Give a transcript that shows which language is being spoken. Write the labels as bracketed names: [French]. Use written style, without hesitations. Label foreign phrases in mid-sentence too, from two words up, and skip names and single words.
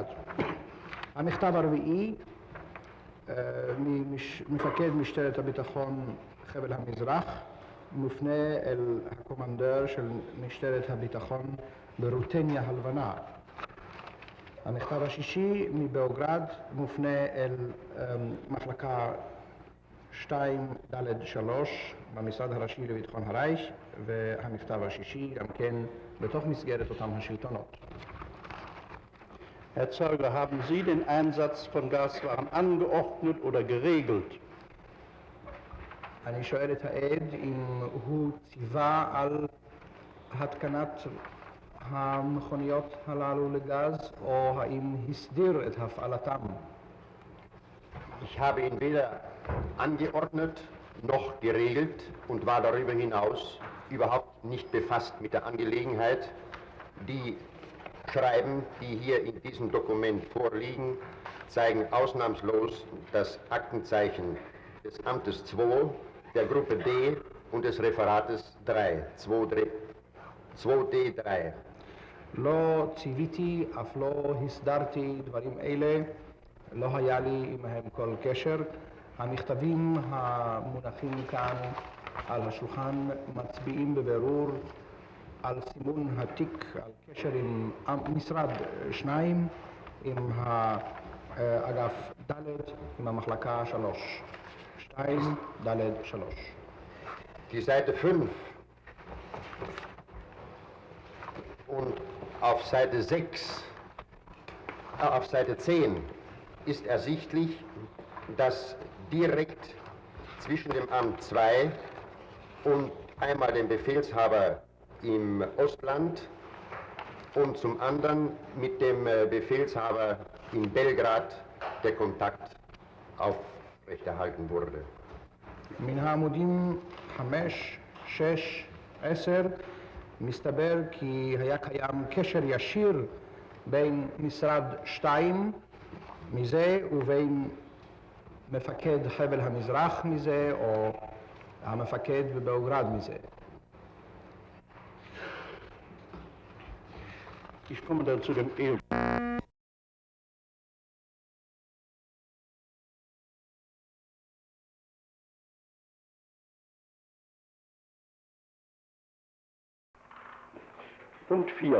[Hebrew] המכתב הרביעי ממפקד משטרת הביטחון חבל המזרח, מופנה אל הקומנדר של משטרת הביטחון ברוטניה הלבנה. המכתב השישי מבאוגרד מופנה אל מחלקה 2ד3 במשרד הראשי לביטחון הרייך, והמכתב השישי גם כן בתוך מסגרת אותם השלטונות. [German] Herr Zeuge, haben Sie den Einsatz von Gaswaffen angeordnet oder geregelt? [Hebrew] אני שואל את העד אם הוא ציווה על התקנת המכוניות הללו לגז, או האם הסדיר את הפעלתם. [German] Ich habe ihn weder angeordnet noch geregelt und war darüber hinaus überhaupt nicht befasst mit der Angelegenheit. Die Schreiben, die hier in diesem Dokument vorliegen, zeigen ausnahmslos das Aktenzeichen des Amtes 2, der Gruppe D und des Referates 3, 2D3. [Hebrew] לא ציוויתי, אף לא הסדרתי דברים אלה, לא היה לי עמהם כל קשר. המכתבים המונחים כאן על השולחן מצביעים בבירור על סימון התיק, על קשר עם משרד 2, עם האגף ד', עם המחלקה 3. 2ד3. [German] Die Seite 5 und auf Seite 10 ist ersichtlich, dass direkt zwischen dem Amt 2 und einmal dem Befehlshaber im Ostland und zum anderen mit dem Befehlshaber in Belgrad der Kontakt aufrechterhalten wurde. [Hebrew] מן העמודים 5, 6, 10 מסתבר כי היה קיים קשר ישיר בין משרד 2 מזה ובין מפקד חבל המזרח מזה או המפקד בבאוגרד מזה. [German] Ich komme dann zu dem Punkt 4.